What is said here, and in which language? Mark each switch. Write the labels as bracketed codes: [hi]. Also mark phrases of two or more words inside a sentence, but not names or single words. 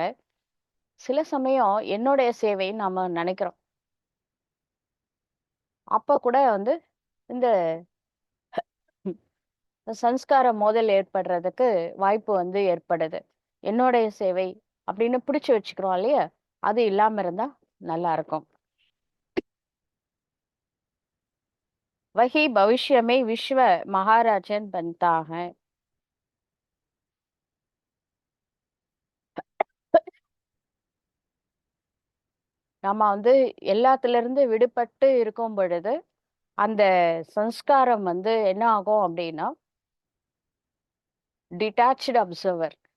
[ta] சில சமயம் என்னுடைய சேவைன்னு நாம நினைக்கிறோம். அப்ப கூட இந்த சன்ஸ்கார மோதல் ஏற்படுறதுக்கு வாய்ப்பு ஏற்படுது. என்னுடைய சேவை அப்படின்னு பிடிச்சு வச்சுக்கிறோம் இல்லையா? அது இல்லாம இருந்தா நல்லா இருக்கும். [hi] वही भविष्य में विश्व महाराजन बनता है. [ta] நம்ம எல்லாத்துல இருந்து விடுபட்டு இருக்கும் பொழுது அந்த சன்ஸ்காரம் என்ன ஆகும் அப்படின்னா [en] detached observer.